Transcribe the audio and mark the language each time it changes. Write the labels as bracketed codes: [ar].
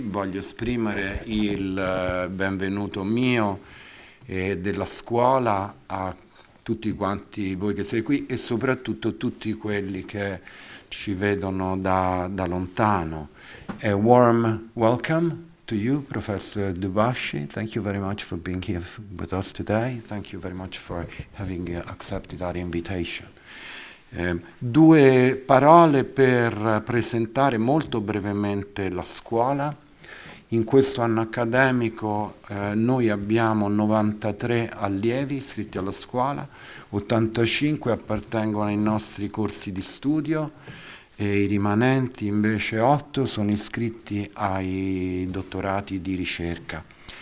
[it] Voglio esprimere il benvenuto mio e della scuola a tutti quanti voi che siete qui, e soprattutto tutti quelli che ci vedono da lontano. [en] A warm welcome to you, Professor Dubashi. Thank you very much for being here with us today. Thank you very much for having accepted our invitation. [it] Due parole per presentare molto brevemente la scuola. In questo anno accademico noi abbiamo 93 allievi iscritti alla scuola, 85 appartengono ai nostri corsi di studio, e i rimanenti invece 8 sono iscritti ai dottorati di ricerca.